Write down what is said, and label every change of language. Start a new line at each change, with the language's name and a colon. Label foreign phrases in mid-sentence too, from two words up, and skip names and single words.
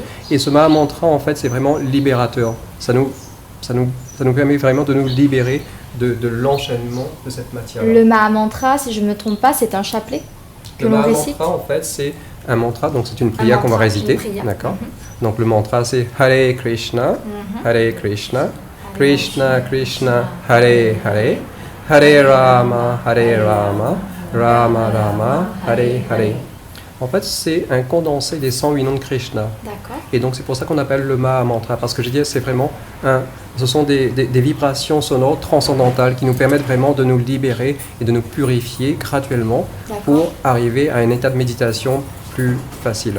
French: Et ce Maha Mantra, en fait, c'est vraiment libérateur. Ça nous permet vraiment de nous libérer de l'enchaînement de cette matière. Le Maha Mantra, si je ne me trompe pas, c'est un chapelet que Le l'on Maha récite. Mantra, en fait, c'est un mantra, donc c'est une prière qu'on va mantra, réciter. une prière. D'accord.
Sanskrit: Donc le mantra, c'est हरे कृष्ण हरे कृष्ण कृष्ण कृष्ण हरे हरे हरे राम हरे राम राम राम हरे हरे.
French: En fait, c'est un condensé des 108 noms de Krishna. D'accord. Et donc c'est pour ça qu'on appelle le Maha Mantra, parce que je dis c'est vraiment ce sont des vibrations sonores transcendantales qui nous permettent vraiment de nous libérer et de nous purifier graduellement D'accord. pour arriver à un état de méditation plus facile.